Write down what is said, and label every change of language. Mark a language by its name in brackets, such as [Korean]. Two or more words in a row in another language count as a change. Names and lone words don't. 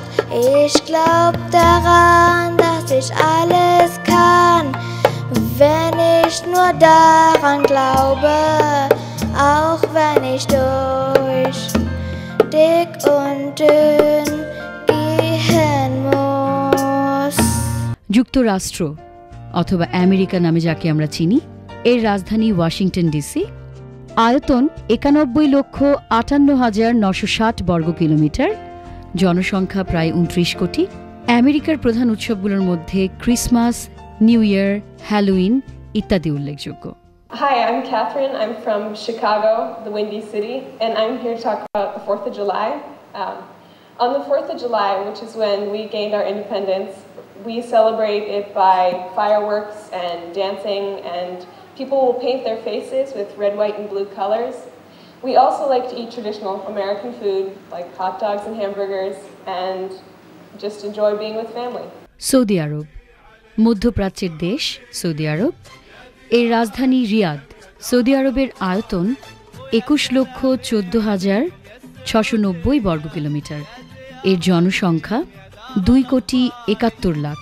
[German] Ich glaub daran, dass ich alles kann, wenn ich nur daran glaube, auch wenn ich durch dick und dünn gehen muss. [Bangla] যুক্তরাষ্ট্র অথবা আমেরিকা নামে যাকে আমরা চিনি, এর রাজধানী ওয়াশিংটন ডিসি। আয়তন ৯১,৫৮,৯৬০ বর্গ কিলোমিটার, জনসংখ্যা প্রায় ২৯ কোটি। আমেরিকার প্রধান উৎসবগুলোর মধ্যে ক্রিসমাস, নিউ ইয়ার, হ্যালোউইন ইত্যাদি উল্লেখযোগ্য। [English] Hi, I'm Catherine. I'm from Chicago, the Windy City, and I'm here to talk about the 4th of July. On the 4th of July, which is when we gained our independence, we celebrate it by fireworks and dancing, and people will paint their faces with red, white, and blue colors. We also like to eat traditional American food like hot dogs and hamburgers and just enjoy being with family. [Bangla] সৌদি আরব, মধ্যপ্রাচ্যের দেশ সৌদি আরব, এর রাজধানী রিয়াদ। সৌদি আরবের আয়তন ২১,১৪,৬৯০ বর্গ কিলোমিটার, এর জনসংখ্যা ২,৭১,০০,০০০।